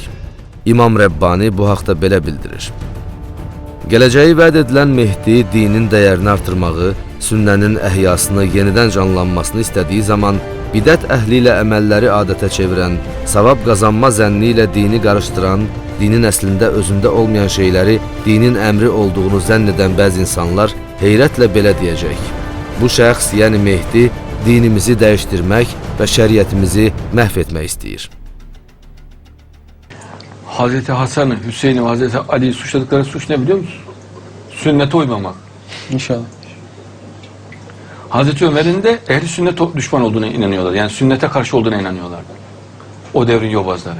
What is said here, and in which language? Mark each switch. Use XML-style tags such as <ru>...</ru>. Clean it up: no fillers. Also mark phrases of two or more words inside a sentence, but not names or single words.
<az>İmam Rəbbani bu haqda belə bildirir. Gələcəyi vəd edilən Mehdi dinin dəyərini artırmağı, sünnənin əhyasını yenidən canlanmasını istədiyi zaman bidət əhli ilə əməlləri adətə çevirən, savab qazanma zənni ilə dini qarışdıran, dinin əslində özündə olmayan şeyləri dinin əmri olduğunu zənn edən bəzi insanlar heyrətlə belə deyəcək. Bu şəxs, yəni Mehdi, dinimizi dəyişdirmək və şəriətimizi məhv etmək istəyir.</az> <tr>Hazreti Hasan, Hüseyin ve Hazreti Ali'yi suçladıkları suç ne biliyor musun? Sünnete uymamak. İnşallah. Hazreti Ömer'in de ehli sünnet düşman olduğuna inanıyorlar. Yani sünnete karşı olduğuna inanıyorlar. O devrin yobazları.</tr>